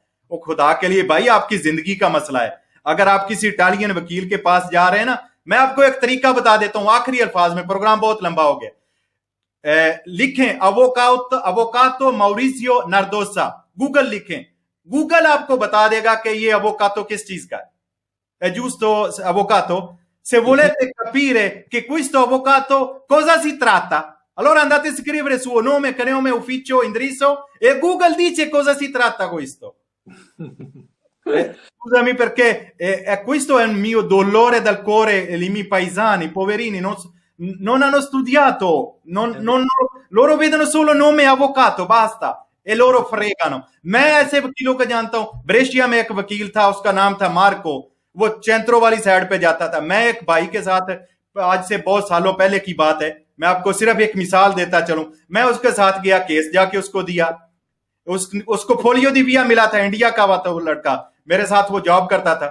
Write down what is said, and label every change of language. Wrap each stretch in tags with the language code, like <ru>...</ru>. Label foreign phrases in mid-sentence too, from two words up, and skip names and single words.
<ur>وہ خدا کے لیے بھائی آپ کی زندگی کا مسئلہ ہے. اگر آپ کسی اٹالین وکیل کے پاس جا رہے ہیں نا, میں آپ کو ایک طریقہ بتا دیتا ہوں آخری الفاظ میں, پروگرام بہت لمبا ہو گیا. لکھیں اووکاتو موریسیو نردوسا, گوگل لکھیں, گوگل آپ کو بتا دے گا کہ یہ اووکاتو کس چیز کا ہے.</ur> <it>giusto avvocato? Se volete capire che questo avvocato cosa si tratta, allora andate a scrivere suo nome, cognome, ufficio, indirizzo e Google dice cosa si tratta questo. Scusami perché questo è un mio dolore dal cuore, i miei paesani, poverini, non hanno studiato, loro vedono solo nome avvocato, basta, e loro fregano.</it> <ur>میں ایسے وکیلوں کو جانتا ہوں. بریشیا میں ایک وکیل تھا, اس کا نام تھا مارکو, وہ چینترو والی سائڈ پہ جاتا تھا. میں ایک بھائی کے ساتھ, آج سے بہت سالوں پہلے کی بات ہے, میں آپ کو صرف ایک مثال دیتا چلوں, میں اس کے ساتھ گیا, کیس جا کے اس کو دیا. اس کو</ur> <it>foglio di via</it> <ur>ملا تھا, انڈیا کا ہوا تھا وہ لڑکا, میرے ساتھ وہ جاب کرتا تھا.</ur>